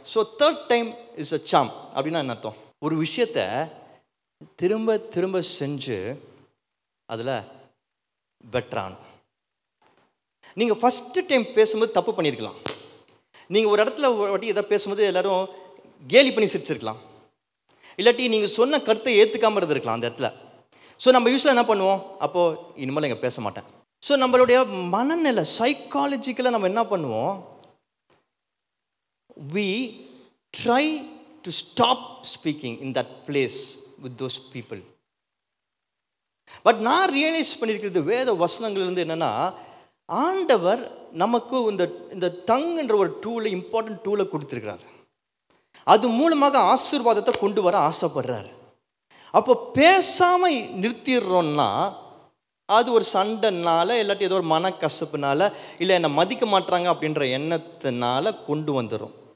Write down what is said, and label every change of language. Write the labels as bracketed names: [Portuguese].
[English] so third time is a charm [Tamil] அப்படின்னா என்ன அர்த்தம்? ஒரு விஷயத்தை திரும்ப திரும்ப செஞ்சு அதில் பெட்டரானும். நீங்கள் ஃபஸ்ட்டு டைம் பேசும்போது தப்பு பண்ணியிருக்கலாம். நீங்கள் ஒரு இடத்துல ஒரு வாட்டி எதாவது பேசும்போது எல்லோரும் கேலி பண்ணி சிரிச்சிருக்கலாம். இல்லாட்டி நீங்கள் சொன்ன கருத்தை ஏற்றுக்காமல் இருந்திருக்கலாம் அந்த இடத்துல. ஸோ நம்ம யூஸ்வலாக என்ன பண்ணுவோம், அப்போது இனிமேல் இங்கே பேச மாட்டேன். ஸோ நம்மளுடைய மனநிலை சைக்காலஜிக்கலாக நம்ம என்ன பண்ணுவோம், [English] we try to stop speaking in that place with those people. [Tamil] But நான் ரியலைஸ் பண்ணியிருக்கிறது வேத வசனங்கள்லேருந்து என்னென்னா, ஆண்டவர் நமக்கு இந்த டங்குன்ற ஒரு டூலை, இம்பார்ட்டன்ட் டூலை கொடுத்துருக்கிறாரு. அது மூலமாக ஆசீர்வாதத்தை கொண்டு வர ஆசைப்படுறாரு. அப்போ பேசாமல் நிறுத்திடுறோன்னா அது ஒரு சண்டைனால, இல்லாட்டி ஏதோ ஒரு மனக்கசப்புனால, இல்லை என்னை மதிக்க மாட்டாங்க அப்படின்ற எண்ணத்தினால கொண்டு வந்துடும்.